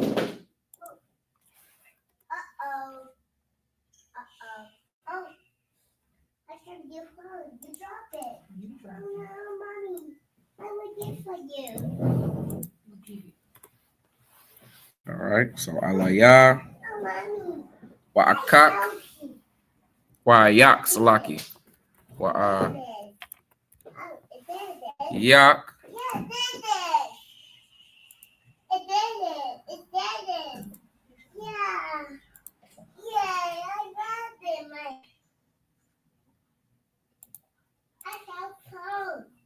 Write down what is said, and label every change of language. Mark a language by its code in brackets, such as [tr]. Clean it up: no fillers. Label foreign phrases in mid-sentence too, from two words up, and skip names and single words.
[en] Oh. I should give her. You drop it. Oh no, mommy. I would give for you. All right. So alaya. Oh, mommy. Wa'akak. Wa'ayak salaki. Wa'a. Yak. Yeah, it did it. It did it. Yeah. Yeah, I got it, Mike. I felt cold.